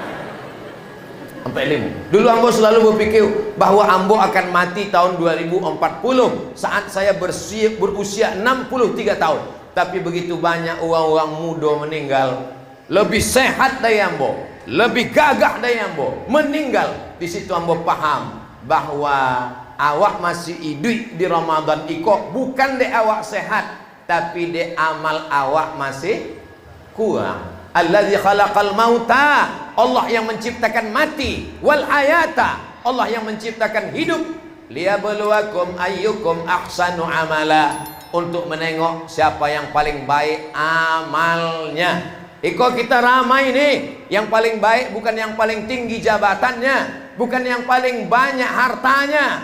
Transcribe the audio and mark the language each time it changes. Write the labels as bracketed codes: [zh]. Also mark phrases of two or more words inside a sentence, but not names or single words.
[id] Sampai 5. Dulu ambo selalu berpikir bahwa ambo akan mati tahun 2040 saat saya berusia 63 tahun. Tapi begitu banyak orang-orang muda meninggal, lebih sehat dari ambo, lebih gagah dari ambo, meninggal. Di situ ambo paham bahwa awak masih hidup di Ramadan iko bukan de awak sehat, tapi de amal awak masih kurang. [ar] الذي خلق الموت, [id] Allah yang menciptakan mati, [ar] والحياة, [id] Allah yang menciptakan hidup, [ar] ليبلوكم أيكم أحسن عملا, [id] untuk menengok siapa yang paling baik amalnya. Iko kita ramai nih, yang paling baik bukan yang paling tinggi jabatannya, bukan yang paling banyak hartanya.